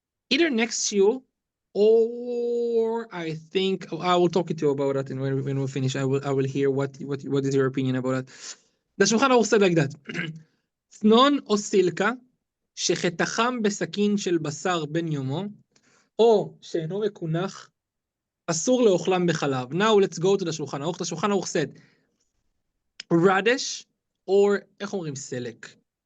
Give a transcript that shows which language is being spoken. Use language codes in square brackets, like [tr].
[en] Either next year, or I think I will talk to you about that, and when we finish, I will hear what is your opinion about it. The Shulchan Aruch said like that: [he] צנון או סילקה שחתכם בסכין של בשר בן יומו, או שאינו מקונח, אסור לאוכלם בחלב. [en] Now let's go to the Shulchan Aruch. The Shulchan Aruch said, radish, or [he] איך אומרים סלק?